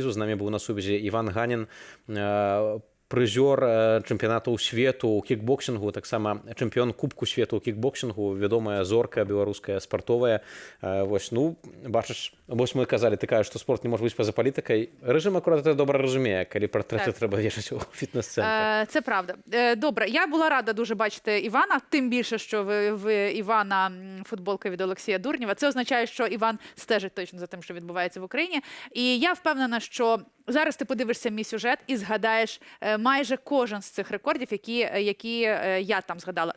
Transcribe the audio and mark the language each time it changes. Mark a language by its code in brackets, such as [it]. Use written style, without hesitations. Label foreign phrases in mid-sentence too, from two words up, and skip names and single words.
[be] З намі быў на сувязі Іван Ганін, прызёр чэмпіянату свету ў кікбоксінгу, таксама чэмпіён кубку свету ў кікбоксінгу, вядомая зорка беларуская спартовая. Бачыш, вось мы казалі, ты кажаш, што спорт не можа быць па-за палітыкай. Рэжым акурат гэта добра разумее, калі партрэты трэба вешаць у фітнес-цэнтрах. [uk] Це правда. Добре, я була рада дуже бачити Івана, тим більше, що в Івана футболка від Олексія Дурнєва. Це означає, що Іван стежить точно за тим, що відбувається в Україні. І я впевнена, що зараз ти подивишся мій сюжет і згадаєш майже кожен з цих рекордів, які я там згадала.